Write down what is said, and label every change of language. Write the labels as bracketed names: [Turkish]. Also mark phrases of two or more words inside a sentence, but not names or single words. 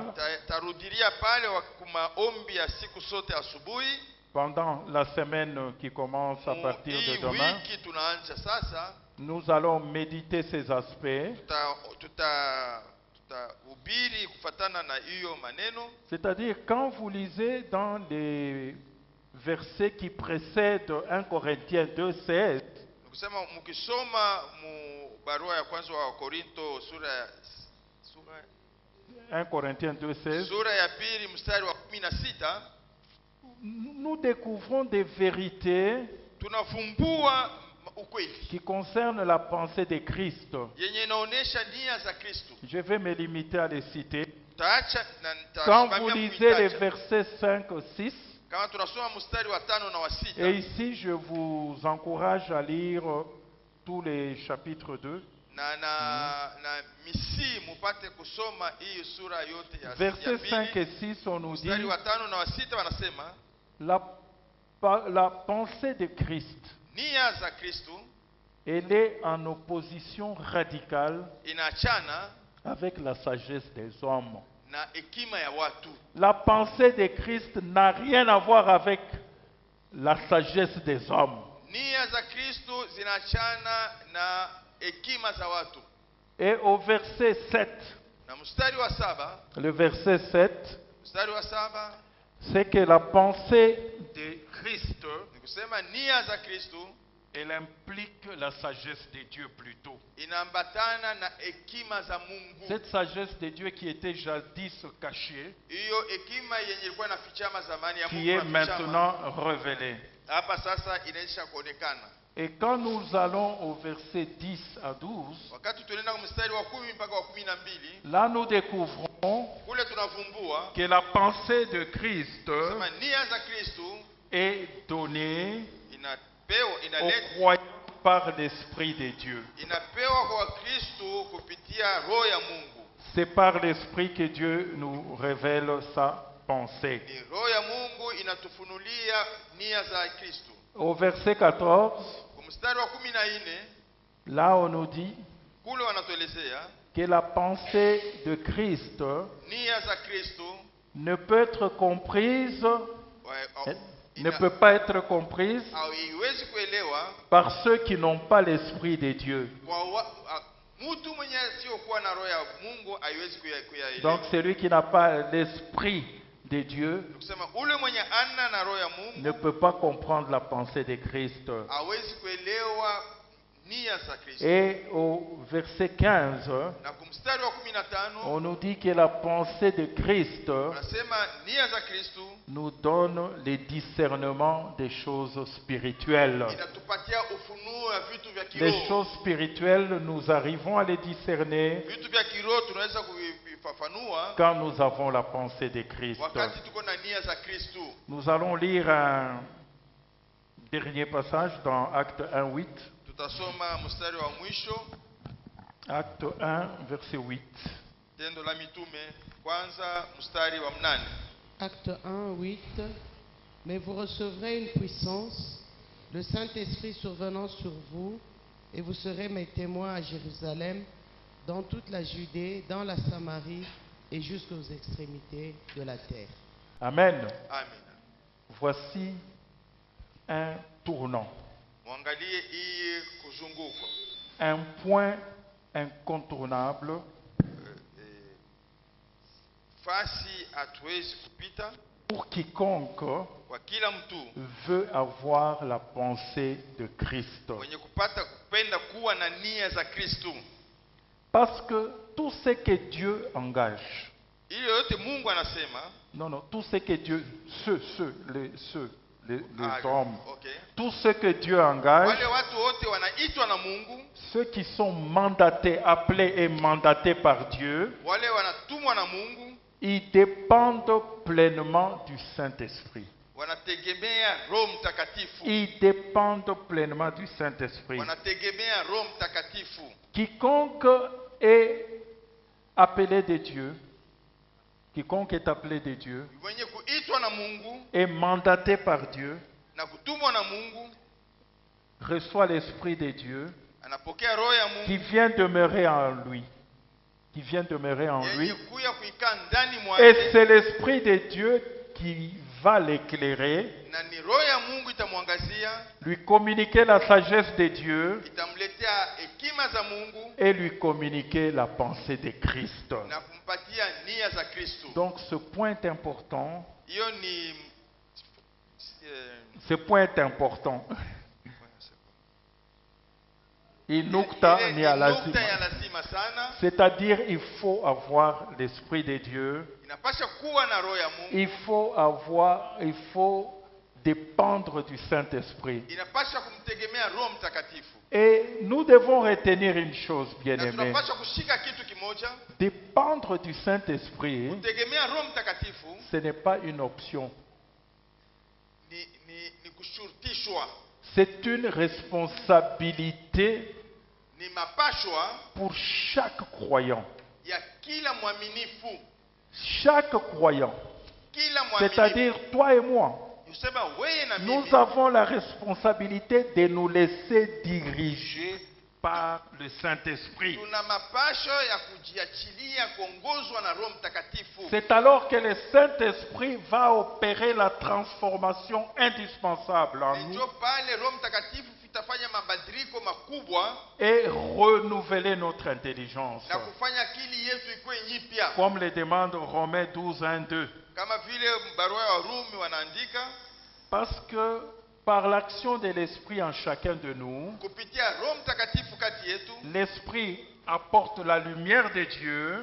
[Swahili] Tarudilia pale maombi ya siku sote asubuhi. [French] pendant la semaine qui commence à partir de [Swahili] Hii [French] demain. [Swahili] wiki tunaanza sasa, [French] Nous allons méditer ces aspects, [Swahili] tutahubiri kufatana na hiyo maneno. [French] c'est-à-dire quand vous lisez dans les versets qui précèdent 1 Corinthiens 2:16, [Swahili] Nikusema mkisoma mu barua ya kwanza wa Korinto sura [French] 1 Corinthiens 2:16, [Swahili] sura ya pili mstari wa 16, [French] nous découvrons des vérités [Swahili] tunafumbua ukweli [French] qui concernent la pensée de Christ. [Swahili] yenye inaonesha nia za Kristo. [French] Je vais me limiter à les citer. [Swahili] Taacha na [French] Quand vous [Swahili] nitasimamia [French] lisez les [Swahili] kuitaja. [French] versets 5, 6, [Swahili] Kama tunasoma mstari wa 5 na wa 6, [French] et ici je vous encourage à lire tous les chapitres 2. [Swahili] na misi mupate kusoma hii sura yote ya [French] Versets 5 [Swahili] pili. [French] et 6, on nous dit [Swahili] Mstari wa 5 na wa 6 wanasema [French] la pensée de Christ [Swahili] nia za Kristo [French] Elle est en opposition radicale [Swahili] inaachana [French] avec la sagesse des hommes. [Swahili] na hekima ya watu. [French] La pensée de Christ n'a rien à voir avec la sagesse des hommes. [Swahili] Nia za Kristo zinaachana na hekima za watu. [French] Et au verset 7, [Swahili] Na mstari wa 7, [French] le verset 7, [Swahili] mstari wa 7 [French] c'est que la pensée de Christ, [Swahili] ni kusema nia za Kristo [French] elle implique la sagesse de Dieu plutôt. [Swahili] inaambatana na hekima za Mungu. [French] Cette sagesse de Dieu qui était jadis cachée, [Swahili] Hiyo hekima yenye ilikuwa inafichama zamani ya [French] qui [Swahili] Mungu [French] est [Swahili] inafichama. [French] maintenant révélée. [Swahili] Hapa sasa inaisha kuonekana. [French] Et quand nous allons au verset 10 à 12, [Swahili] Wakati tunaenda kwa mstari wa 10 mpaka wa 12, [French] là nous découvrons [Swahili] kule tunavumbua [French] que la pensée de Christ [Swahili] kama nia za Kristo [French] est donnée [Swahili] inapewa [French] aux [Swahili] inaletwa [French] croyants par l'Esprit de Dieu. [Swahili] inapewa kwa Kristo kupitia roho ya Mungu. [French] C'est par l'Esprit que Dieu nous révèle sa pensée. [Swahili] Ni roho ya Mungu inatufunulia nia za Kristo. [French] Au verset 14, [Swahili] Kwa mstari wa 14 [French] là on nous dit [Swahili] kule wanatuelezea [French] que la pensée de Christ [Swahili] nia za Kristo [French] ne peut être comprise, wa- ne peut pas être comprise [Swahili] haiwezi kuelewa [French] par ceux qui n'ont pas l'Esprit de Dieu. [Swahili] kwa mtu mwenye siokuwa na roho ya Mungu haiwezi kuyaelewa. [French] Donc celui qui n'a pas l'Esprit de Dieu [Swahili] Kusema ule mwenye ana na roho ya [French] ne [Swahili] Mungu [French] peut pas comprendre la pensée de Christ. [Swahili] hawezi kuelewa nia za Kristo. [French] Et au verset 15, [Swahili] Na kwa mstari wa 15 [French] on nous dit que la pensée de Christ [Swahili] unasema nia za Kristo [French] nous donne le discernement des choses spirituelles. [Swahili] inatupatia ufunuo wa vitu vya [French] Les [Swahili] kiroho. [French] choses spirituelles, nous arrivons à les discerner [Swahili] Vitu vya kiroho tunaweza kuvifafanua [French] quand nous avons la pensée de Christ. [Swahili] wakati tuko na nia za Kristo. [French] Nous allons lire un dernier passage dans Acte 1, 8. [Swahili] Tutasoma mstari wa mwisho, [French] Acte 1, verset 8. [Swahili] Tendo la Mitume kwanza mstari wa 8. [French] Acte 1, 8. Mais vous recevrez une puissance, le Saint-Esprit survenant sur vous, et vous serez mes témoins à Jérusalem, dans toute la Judée, dans la Samarie et jusqu'aux extrémités de la terre. Amen. Amen. Voici un tournant, [Swahili] Mwangalie hii kuzunguka. [French] un point incontournable [Swahili] Fasi hatuwezi kupita [French] pour quiconque [Swahili] kwa kila mtu [French] veut avoir la pensée de Christ. [Swahili] mwenye kupenda kuwa na nia za Kristo. [French] Parce que tout ce que Dieu engage, [Swahili] Ili yote Mungu anasema [French] non, tout ce que Dieu, les hommes, okay. tout ce que Dieu engage, [Swahili] Wale watu wote wanaitwa na Mungu, [French] ceux qui sont mandatés, appelés et mandatés par Dieu, [Swahili] wale wanatumwa na Mungu, [French] ils dépendent pleinement du Saint-Esprit. [Swahili] wanategemea Roho Mtakatifu. [French] Ils dépendent pleinement du Saint-Esprit. [Swahili] Wanategemea Roho Mtakatifu. [French] Quiconque est appelé de Dieu, quiconque est appelé de Dieu, [Swahili] Mwenye kuitwa na Mungu [French] est mandaté par Dieu, [Swahili] na kutumwa na Mungu [French] reçoit l'Esprit de Dieu, [Swahili] anapokea roho ya [French] qui [Swahili] Mungu [French] vient demeurer en lui, qui vient demeurer en lui. [Swahili] yenye kuya kuikaa ndani [French] Et [Swahili] mwake, [French] c'est l'Esprit de Dieu qui va l'éclairer, [Swahili] na ni roho ya Mungu itamwangazia, [French] lui communiquer la sagesse de Dieu [Swahili] itamletea hekima za Mungu [French] et lui communiquer la pensée de Christ. [Swahili] na kumpatia nia za Kristo. [French] Donc ce point est important, [Swahili] Hiyo ni [French] ce point est important. [Swahili] Inukta ile ni ni nukta ya lazima. lazima sana. [French] C'est-à-dire il faut avoir l'Esprit de Dieu, [Swahili] Inapasha kuwa na roho ya Mungu, [French] il faut dépendre du Saint-Esprit. [Swahili] inapasha kumtegemea Roho Mtakatifu. [French] Et nous devons retenir une chose, [Swahili] Na [French] bien-aimés. [Swahili] tunapasha kushika kitu kimoja, [French] Dépendre du Saint-Esprit, [Swahili] kutegemea Roho Mtakatifu [French] ce n'est pas une option. [Swahili] ni kushurutishwa, [French] C'est une responsabilité [Swahili] ni mapashwa [French] pour chaque croyant. [Swahili] ya kila mwaminifu, [French] Chaque croyant. [Swahili] kila mwaminifu. [French] C'est-à-dire toi et moi. [Swahili] Yusema wewe na mimi [French] Nous avons la responsabilité de nous laisser diriger par le Saint-Esprit. [Swahili] tuna mapasho ya kujiachilia kuongozwa na Roho Mtakatifu. [French] C'est alors que le Saint-Esprit va opérer la transformation indispensable en nous [Swahili] Ndio pale Roho Mtakatifu itafanya mabadiliko makubwa [French] et renouveler notre intelligence. [Swahili] na kufanya akili yetu ikuwe nyipya, [French] Comme le demande Romains 12, 1, 2. [Swahili] kama vile barua ya Warumi wanaandika, [French] Parce que par l'action de l'Esprit en chacun de nous, [Swahili] kupitia Roho Mtakatifu kati yetu, [French] l'Esprit apporte la lumière de Dieu